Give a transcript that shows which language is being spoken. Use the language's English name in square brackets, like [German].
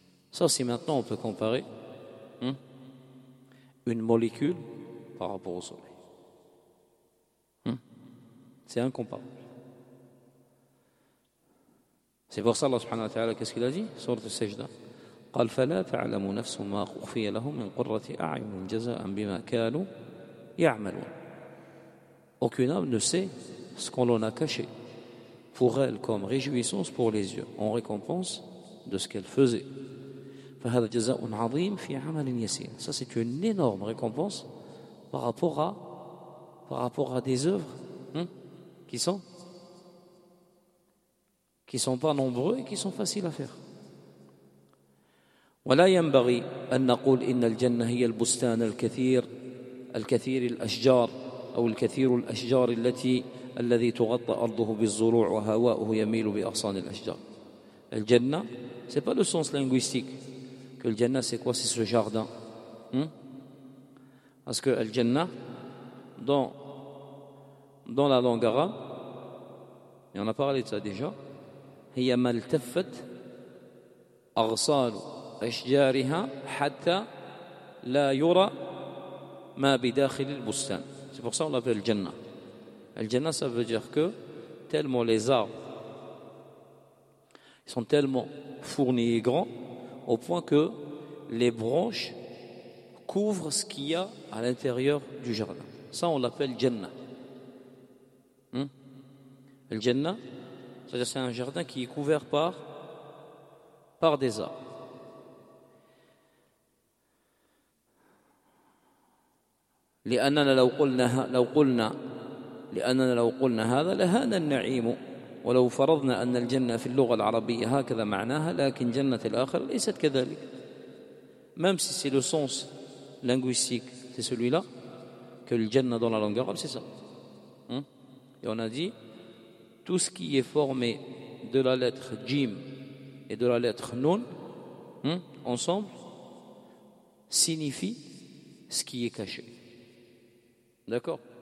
[French] Ça, si maintenant on peut comparer une molécule par rapport au soleil. C'est incomparable. C'est pour ça Allah subhanahu wa ta'ala, qu'est-ce qu'il a dit ? Sourate Sajda. [Arabic] قال فلا تعلم نفس ما أخفي لهم من قرة أعين جزاء بما كانوا يعملون. [French] Aucune âme ne sait ce qu'on l'on a caché pour elle comme réjouissance pour les yeux en récompense de ce qu'elle faisait. [Arabic] فهذا جزاء عظيم في عمل يسير. [French] Ça c'est une énorme récompense par rapport à des œuvres qui sont pas nombreux et qui sont faciles à faire. [Arabic] ولا ينبغي أن نقول إن الجنة هي البستان الكثير الأشجار أو الكثير الأشجار الذي تغطى أرضه بالزروع وهواؤه يميل بأغصان الأشجار. [French] الجنة c'est pas le sens linguistique que le jannah c'est quoi, c'est ce jardin. Parce que le jannah dans la langue arabe, et on a parlé de ça déjà, [Arabic] هي ما التفت أغصانه أشجارها حتى لا يرى ما بداخل البستان. [French] C'est pour ça qu'on l'appelle الجنة. الجنة ça veut dire que tellement les arbres ils sont tellement fournis et grands au point que les branches couvrent ce qu'il y a à l'intérieur du jardin. Ça on l'appelle الجنة. الجنة c'est-à-dire c'est un jardin qui est couvert par des arbres. [Arabic] لأننا لو قلنا هذا لهان النعيم ولو فرضنا أن الجنة في اللغة العربية هكذا معناها لكن جنة الآخرة ليست كذلك. [French] Même si c'est le sens linguistique c'est celui-là que le jannah dans la langue arabe c'est ça. Et on a dit tout ce qui est formé de la lettre jim et de la lettre nun ensemble signifie ce qui est caché. D'accord.